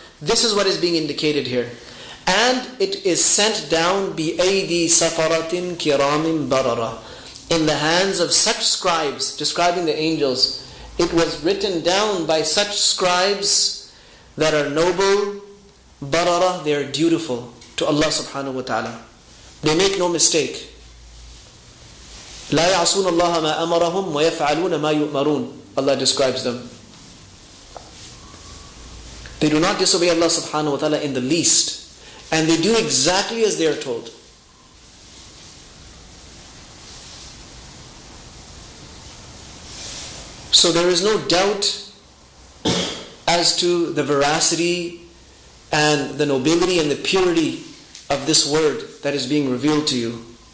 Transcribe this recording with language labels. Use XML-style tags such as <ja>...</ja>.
<en>This is what is being indicated here. And it is sent down</en> <ar>bi-aydi safaratin kiramin barara,</ar> <en>in the hands of such scribes, describing the angels. It was written down by such scribes that are noble, barara, they are dutiful to Allah subhanahu wa ta'ala. They make no mistake.</en> <ar>لا يعصون الله ما أمرهم ويفعلون ما يؤمرون.</ar> <en>Allah describes them. They do not disobey Allah subhanahu wa ta'ala in the least. And they do exactly as they are told. So there is no doubt as to the veracity and the nobility and the purity of this word that is being revealed to you.</en>